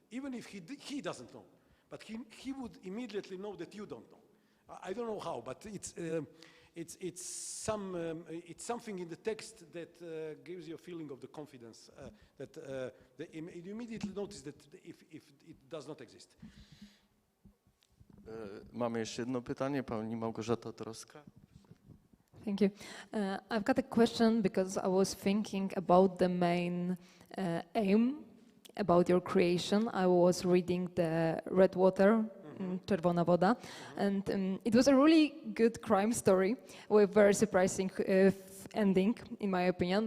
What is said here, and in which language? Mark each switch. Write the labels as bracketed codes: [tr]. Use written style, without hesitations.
[en] Even if he doesn't know, but he would immediately know that you don't know. I don't know how, but it's something in the text that gives you a feeling of the confidence that you immediately notice that if it does not exist. [pl] Mamy jeszcze jedno pytanie, pani Małgorzata Troska. [en] Thank you. I've got a question because I was thinking about the main aim about your creation. I was reading the Red Water, Czerwona Woda, and it was a really good crime story with very surprising ending, in my opinion.